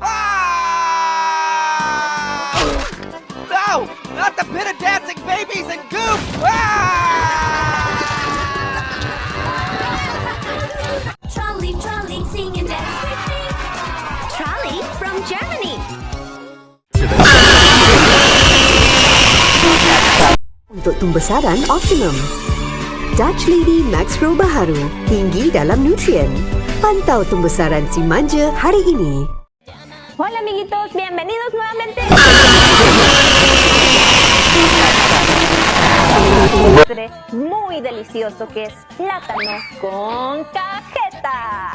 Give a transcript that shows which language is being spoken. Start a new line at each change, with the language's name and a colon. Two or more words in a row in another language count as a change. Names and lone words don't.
English: Ah! No! Not the pit of dancing babies and goop! Ah! Trolley, trolley, sing and dance with me. Trolley from Germany.
Malay: Untuk tumbesaran optimum. Dutch Lady Max Pro baharu, tinggi dalam nutrien. Pantau tumbesaran si manja hari ini.
Spanish: Hola amiguitos, bienvenidos nuevamente. Muy delicioso que es plátano con cajeta.